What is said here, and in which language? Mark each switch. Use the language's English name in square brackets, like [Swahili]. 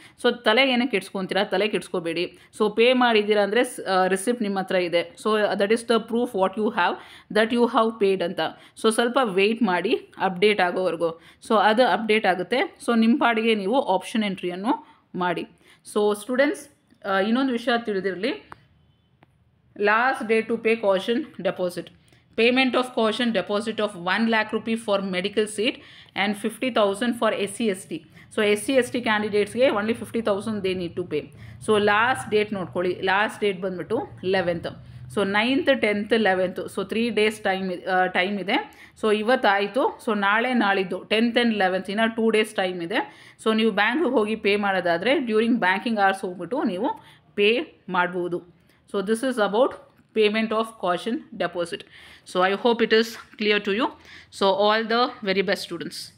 [Kannada] So ತಲೆ ಏನಕ್ಕೆ ಕೆಡಿಸ್ಕೊತೀರಾ, ತಲೆ ಕೆಡಿಸ್ಕೋಬೇಡಿ. ಸೊ ಪೇ ಮಾಡಿದ್ದೀರಾ ಅಂದರೆ ರಿಸಿಪ್ಟ್ ನಿಮ್ಮ ಹತ್ರ ಇದೆ. [English] So that is the proof what you have, that you have paid ಅಂತ. [Kannada] ಸೊ ಸ್ವಲ್ಪ ವೆಯ್ಟ್ ಮಾಡಿ ಅಪ್ಡೇಟ್ ಆಗೋವರೆಗೂ. ಸೊ ಅದು ಅಪ್ಡೇಟ್ ಆಗುತ್ತೆ. ಸೊ ನಿಮ್ಮ ಪಾಡಿಗೆ ನೀವು ಆಪ್ಷನ್ ಎಂಟ್ರಿಯನ್ನು ಮಾಡಿ. ಸೊ ಸ್ಟೂಡೆಂಟ್ಸ್, ಇನ್ನೊಂದು ವಿಷಯ ತಿಳಿದಿರಲಿ, [English] last day to pay caution deposit. Payment of caution deposit of 1 lakh rupee for medical seat and 50,000 for SC/ST. So SC/ST candidates ge only 50,000 they need to pay. [Kannada] So last date ನೋಡ್ಕೊಳ್ಳಿ, last date ಬಂದ್ಬಿಟ್ಟು 11th. So 9th 10th 11th, so 3 days time ಇದೆ. So ಇವತ್ತಾಯಿತು. So ನಾಳಿದ್ದು 10th and 11th ಇನ್ನು 2 days time ಇದೆ. So ನೀವು ಬ್ಯಾಂಕಿಗೆ ಹೋಗಿ pay ಮಾಡೋದಾದರೆ [English] during banking hours [Kannada] ಹೋಗ್ಬಿಟ್ಟು ನೀವು ಪೇ ಮಾಡ್ಬೋದು. [English] So this is about payment of caution deposit. So I hope it is clear to you. So all the very best students.